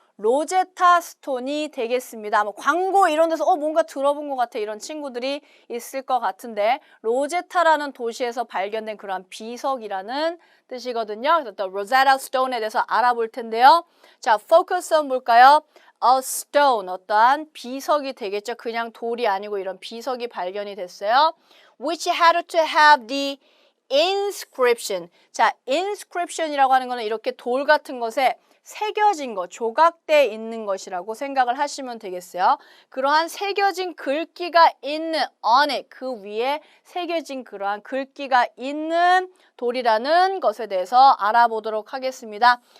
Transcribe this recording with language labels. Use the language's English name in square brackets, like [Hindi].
[Korean] 로제타 스톤이 되겠습니다. 아마 광고 이런 데서 뭔가 들어본 것 같아 이런 친구들이 있을 것 같은데 로제타라는 도시에서 발견된 그러한 비석이라는 뜻이거든요. 그래서 또 로제타 스톤에 대해서 알아볼 텐데요. 자, 포커스는 뭘까요? [English] A stone, [Korean] 어떠한 비석이 되겠죠. 그냥 돌이 아니고 이런 비석이 발견이 됐어요. [English] Which had to have the inscription. [Korean] 자, inscription이라고 하는 거는 이렇게 돌 같은 것에 새겨진 것, 조각돼 있는 것이라고 생각을 하시면 되겠어요. 그러한 새겨진 글귀가 있는 [English] on it, [Korean] 그 위에 새겨진 그러한 글귀가 있는 돌이라는 것에 대해서 알아보도록 하겠습니다.